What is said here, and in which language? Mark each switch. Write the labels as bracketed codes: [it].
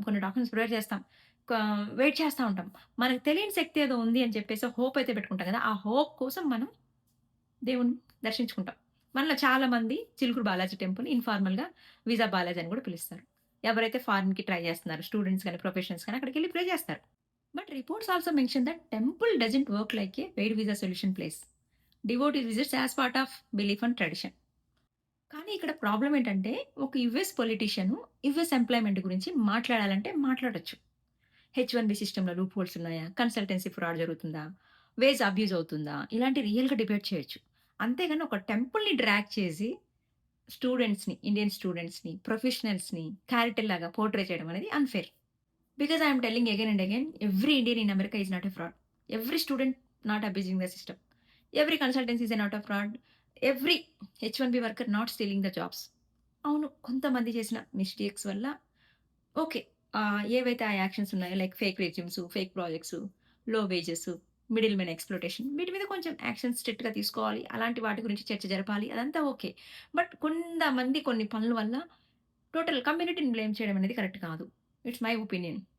[te] కొన్ని documents prepare చేస్తాం. కా వెయిట్ చేస్తా ఉంటాం. మనకు తెలియని శక్తి ఏదో ఉంది అని చెప్పేసి హోప్ అయితే పెట్టుకుంటాం గదా! ఆ హోప్ కోసం మనం దేవుడిని దర్శించుకుంటాం. మనలో చాలామంది చిలుకూరు బాలాజీ టెంపుల్ ఇన్ఫార్మల్‌గా వీసా బాలాజీ అని గూడా పిలుస్తారు. ఎవరైతే ఫారిన్‌కి ట్రై జేస్తున్నారో స్టూడెంట్స్ గాని, ప్రొఫెషనల్స్ గాని అక్కడికెళ్లి ప్రే జేస్తారు. [en] But reports also mention that temple doesn't work like a paid visa solution place. Devotee visits as part of belief and tradition. [te] కానీ ఇక్కడ ప్రాబ్లమ్ ఏంటంటే, ఒక యూఎస్ పొలిటీషియన్ యూఎస్ ఎంప్లాయ్‌మెంట్ గురించి మాట్లాడాలంటే మాట్లాడొచ్చు. హెచ్1బి సిస్టమ్‌లో లూప్ హోల్స్ ఉన్నాయా? కన్సల్టెన్సీ ఫ్రాడ్ జరుగుతుందా? వేజ్ అబ్యూజ్ అవుతుందా? ఇలాంటి రియల్‌గా డిబేట్ చేయొచ్చు. అంతేగాని ఒక టెంపుల్‌ని డ్రాగ్ చేసి స్టూడెంట్స్‌ని, ఇండియన్ స్టూడెంట్స్‌ని, ప్రొఫెషనల్స్‌ని క్యారెక్టర్ లాగా పోర్ట్రే చేయడం అనేది unfair. [en] Because I am telling again and again, every Indian in America is not a fraud. Every student not abusing the system. Every consultancy is not a fraud. Every H1B worker not stealing the jobs. [te] అవును. కొంతమంది చేసిన mistakes వల్ల okay. ఏవైతే ఆ actions ఉన్నాయో like fake resumes, fake projects, లో wages, middle men exploitation వీటి మీద కొంచెం యాక్షన్ స్ట్రిక్ట్‌గా తీసుకోవాలి. అలాంటి వాటి గురించి చర్చ జరపాలి. అదంతా ఓకే. బట్ కొంతమంది కొన్ని పనుల వల్ల టోటల్ కమ్యూనిటీని బ్లేమ్ చేయడం అనేది కరెక్ట్ కాదు. [en] It's my opinion.